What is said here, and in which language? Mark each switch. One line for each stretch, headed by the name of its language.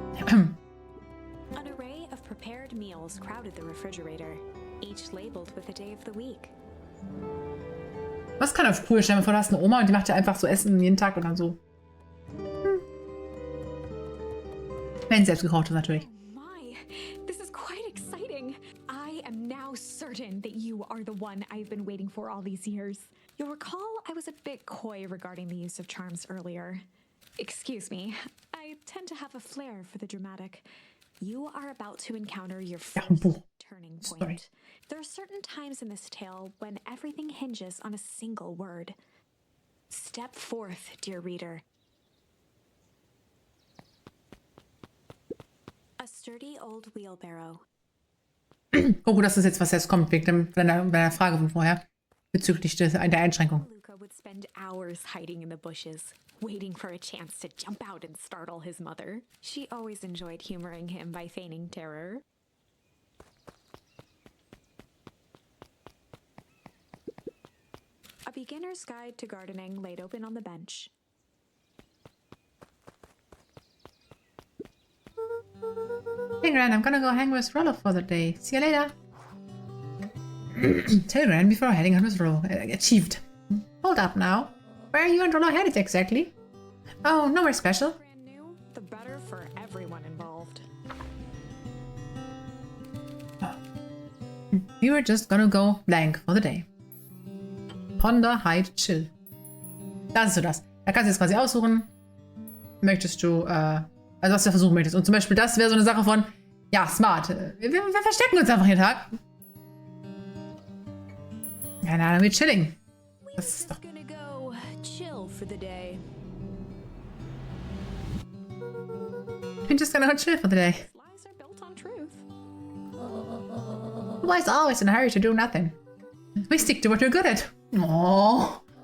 English: An array of prepared meals crowded the refrigerator, each labeled with the day of the week.
German: Was kann auf cool? Stell dir mal vor, du hast eine Oma und die macht ja einfach so Essen jeden Tag und dann so. Wenn selbst gekocht ist, natürlich.
English: My, this is quite exciting. I am now certain that you are the one I've been waiting for all these years. You'll recall I was a bit coy regarding the use of charms earlier. Excuse me, I tend to have a flair for the dramatic. You are about to encounter your first turning Sorry. point. There are certain times in this tale when everything hinges on a single word. Step forth, dear reader. A sturdy old wheelbarrow.
German: Oh, gut, das ist jetzt, was jetzt kommt, wegen deiner Frage von vorher. Bezüglich der Einschränkung.
English: Luca would spend hours hiding in the bushes, waiting for a chance to jump out and startle his mother. She always enjoyed humoring him by feigning terror. A beginner's guide to gardening laid open on the bench. Hey, Gran, I'm gonna go hang with Rollo for the day. See you later. Tell Gran before heading out with Rollo. Achieved. Hold up now. Where are you and Rollo headed exactly? Oh, nowhere special. Brand new, the better for everyone involved. We were just gonna go blank for the day. Ponder, hide, chill.
German: Das ist so das. Da kannst du jetzt quasi aussuchen. Möchtest du, also was du versuchen möchtest. Und zum Beispiel das wäre so eine Sache von, ja, smart. Wir verstecken uns einfach jeden Tag. Keine Ahnung, wir chilling. Das ist doch...
English: Gonna go chill for the day. We're just gonna go chill for the day. Lies are built on truth. Why is always in a hurry to do nothing? We stick to what we're good at. Aww.